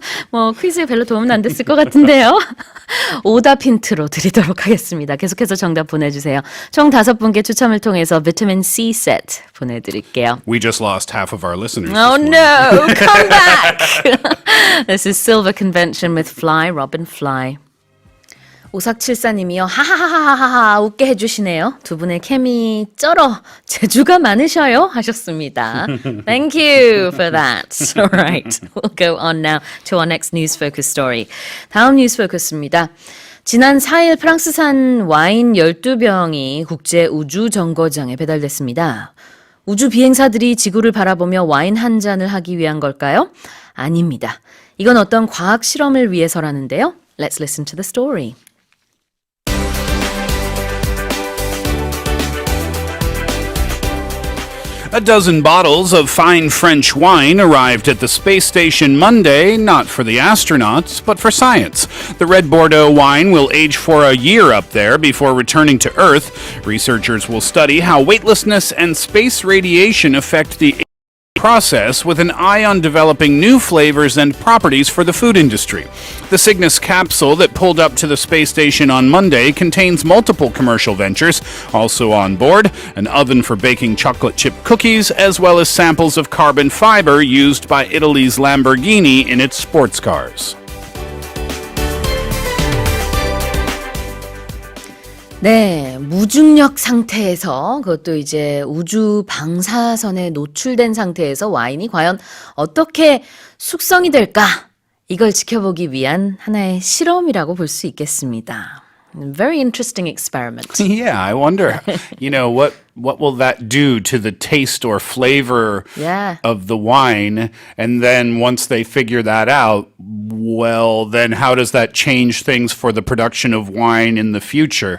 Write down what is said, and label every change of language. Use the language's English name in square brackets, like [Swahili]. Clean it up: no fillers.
[Korean] 뭐 퀴즈에 별로 도움은 안 됐을 것 같은데요. 오답 힌트로 드리도록 하겠습니다. 계속해서 정답 보내주세요. 총 5분께 추첨을 통해서 비타민 C 세트 보내드릴게요. [English] We just lost half of our listeners. Oh this morning. no, come back! This is Silver Convention with Fly, Robin Fly. [Korean] 5474님이요. 하하하하하하 웃게 해주시네요. 두 분의 케미 쩔어 재주가 많으셔요 하셨습니다. [English] Thank you for that. All right, we'll go on now to our next news focus story. [Korean] 다음 뉴스 포커스입니다. 지난 4일 프랑스산 와인 12병이 국제 우주 정거장에 배달됐습니다. 우주 비행사들이 지구를 바라보며 와인 한 잔을 하기 위한 걸까요? 아닙니다. 이건 어떤 과학 실험을 위해서라는데요. [English] Let's listen to the story. A dozen bottles of fine French wine arrived at the space station Monday, not for the astronauts, but for science. The red Bordeaux wine will age for a year up there before returning to Earth. Researchers will study how weightlessness and space radiation affect the process with an eye on developing new flavors and properties for the food industry. The Cygnus capsule that pulled up to the space station on Monday contains multiple commercial ventures. Also on board, an oven for baking chocolate chip cookies, as well as samples of carbon fiber used by Italy's Lamborghini in its sports cars. [Korean] 네, 무중력 상태에서 그것도 이제 우주 방사선에 노출된 상태에서 와인이 과연 어떻게 숙성이 될까? 이걸 지켜보기 위한 하나의 실험이라고 볼 수 있겠습니다. [English] Very interesting experiment. Yeah, I wonder, what will that do to the taste or flavor Yeah. of the wine? And then once they figure that out, well, then how does that change things for the production of wine in the future?